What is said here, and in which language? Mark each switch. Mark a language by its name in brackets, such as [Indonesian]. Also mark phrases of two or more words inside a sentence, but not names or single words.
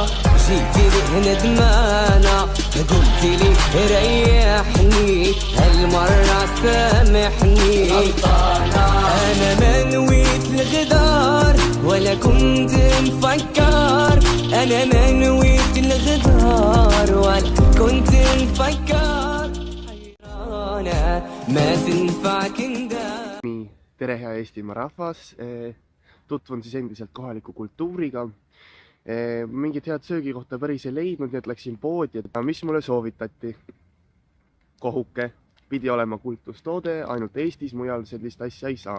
[Arabic] جيتيني ندمانة قلتيلي ريحني هالمرة سامحني أنا ما نويت الغدار ولا كنت مفكر أنا ما نويت الغدار ولا كنت مفكر حيرانة ما تنفعك اندار. [Estonian] Nii, tere hea Eestimaa rahvas, tutvun siis endiselt kohaliku kultuuriga. Mingit head söögikohta päris ei leidnud, nii et läksin poodi ja mis mulle soovitati? Kohuke, pidi olema kultustoode, ainult Eestis, mujal sellist asja ei saa.